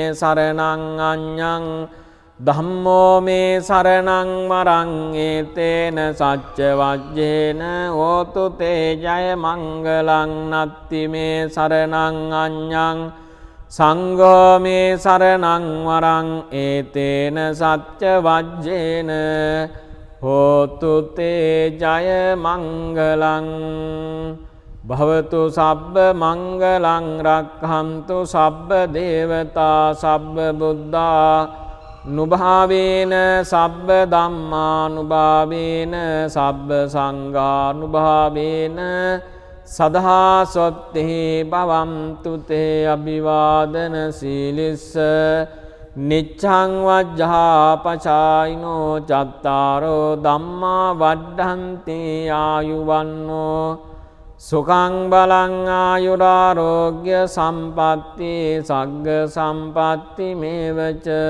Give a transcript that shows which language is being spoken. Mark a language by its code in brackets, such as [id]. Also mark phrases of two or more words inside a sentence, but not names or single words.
[pi] සරණං අඤ්ඤං ධම්මෝ මේ සරණං වරං ඒතේන සච්ච වජ්ජේන හෝතු තේ ජය මංගලං නත්ති මේ සරණං අඤ්ඤං සංඝෝ මේ සරණං වරං ඒතේන සච්ච වජ්ජේන හෝතු තේ ජය මංගලං භවතු සබ්බ මංගලං රක්ඛන්තු සබ්බ දේවතා සබ්බ බුද්ධා නුභාවේන සබ්බ ධම්මානුභාවේන සබ්බ සංඝානුභාවේන සදා සොත්තිහි භවන්තු තේ අභිවාදන සීලිස්ස නිච්ඡං වජ්ජා පචායිනෝ චත්තාරෝ ධම්මා වඩ්ඩන්ති ආයුවන්නෝ සුඛං බලං ආයුරාෝග්‍ය සම්පatti සග්ග සම්පatti මේවච